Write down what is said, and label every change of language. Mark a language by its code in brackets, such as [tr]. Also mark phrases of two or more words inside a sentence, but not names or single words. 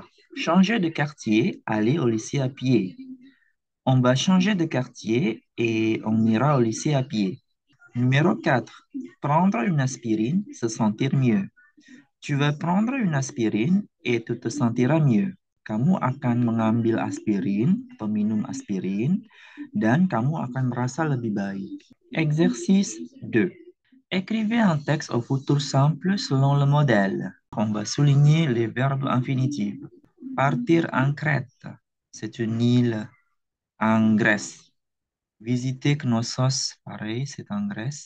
[fr] Changer de quartier, aller au lycée à pied. On va changer de quartier et on ira au lycée à pied. Numéro 4. Prendre une aspirine, se sentir mieux. Tu vas prendre une aspirine et tu te sentiras mieux. [id] Kamu akan mengambil aspirin atau minum aspirin dan kamu akan merasa lebih baik. [fr] Exercice 2. Écrivez un texte au futur simple selon le modèle. On va souligner les verbes infinitifs. Partir en Crète, c'est une île en Grèce. Visiter Knossos, pareil, c'est en Grèce.